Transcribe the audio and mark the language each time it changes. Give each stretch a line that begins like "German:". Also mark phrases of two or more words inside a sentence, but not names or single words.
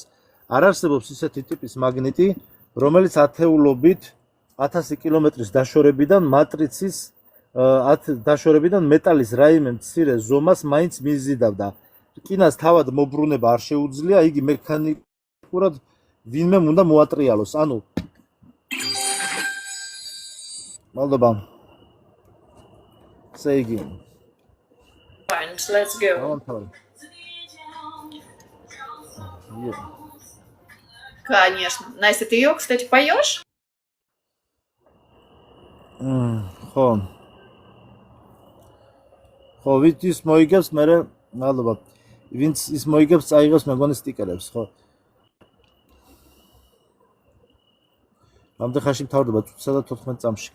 Georgian: არ არსებობს ისეთი ტიპის მაგნიტი, რომელიც ათეულობით 1000 კილომეტრის დაშორებიდან მატრიცის დაშორებიდან მეტალის რაიმე მცირე ზომას მაინც მიზიდავდა. რკინას თავად მობრუნება არ შეუძლია, იგი მექანიკურად ვინმე უნდა მოატრიალოს. ანუ მადლობა.
English: Say again. Fine, let's go.
Russian: Конечно. Настя, ты ее, кстати, поешь?
Georgian: ხო. ხო, ვინც ის მოიგებს, მე მადლობა. ვინც ის მოიგებს, წაიღებს მეგონი სტიკერებს, ხო? ამდენ ხანში მთავრდება 14 წამში.